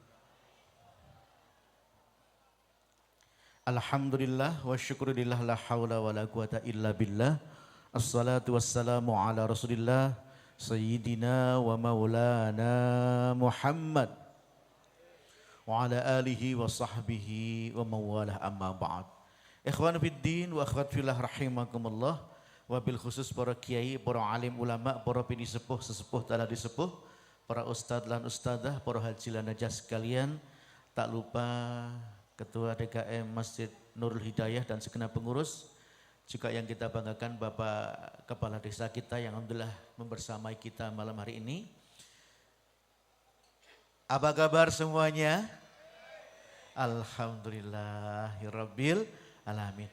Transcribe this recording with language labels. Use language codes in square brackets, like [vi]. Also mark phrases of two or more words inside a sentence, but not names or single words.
[ar] الحمد لله والشكر لله لا حول ولا قوة إلا بالله. الصلاة والسلام على رسول الله سيدنا ومولانا محمد وعلى آله وصحبه ومن والاه أما بعد. إخوان في الدين وأخوات في الله رحمكم الله. وبالخصوص [id] para kiai, para alim ulama, para pini sepuh, sesepuh tala disepuh, para ustadz lan ustadzah, para haji lan hajah sekalian, tak lupa Ketua DKM Masjid Nurul Hidayah dan segenap pengurus, juga yang kita banggakan Bapak Kepala Desa kita yang alhamdulillah membersamai kita malam hari ini. Apa kabar semuanya? [ar] الحمد لله رب العالمين.